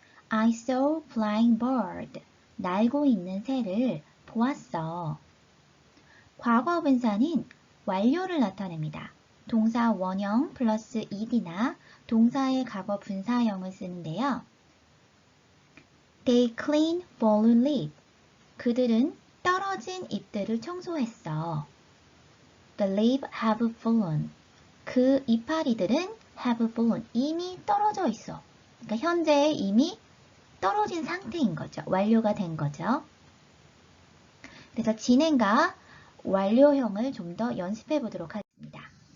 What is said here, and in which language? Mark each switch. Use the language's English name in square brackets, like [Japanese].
[English] I saw flying bird, [Korean] 날고 있는 새를 보았어. 과거 분사는 완료를 나타냅니다. 동사 원형 플러스 ed나 동사의 과거 분사형을 쓰는데요. [English] They cleaned fallen leaves. [Korean] 그들은 떨어진 잎들을 청소했어. [English] The leaves have fallen. [Korean] 그 이파리들은 [English] have fallen. [Korean] 이미 떨어져 있어. 그러니까 현재 이미 떨어진 상태인 거죠. 완료가 된 거죠. 그래서 진행과 완료형을 좀 더 연습해 보도록 하겠습니다.